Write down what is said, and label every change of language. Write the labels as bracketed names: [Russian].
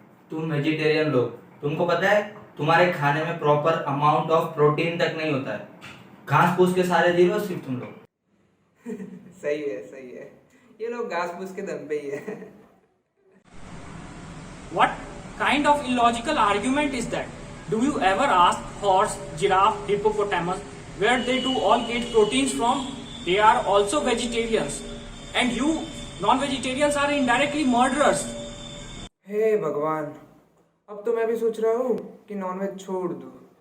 [Hindi] तुम वेजिटेरियन लोग, तुमको पता है तुम्हारे खाने में प्रॉपर अमाउंट ऑफ प्रोटीन तक नहीं होता है। घास फूस के सारे जी रहे हो सिर्फ तुम लोग। सही है, सही है। ये लोग घास फूस के दम पे ही है। [English] What kind of illogical argument is that? Do you ever ask horse, giraffe, hippopotamus where they do all get proteins from? They are also vegetarians. And you, non-vegetarians, are indirectly murderers. [Hindi] हे भगवान, अब तो मैं भी सोच रहा हूँ कि nonveg छोड़ दूँ।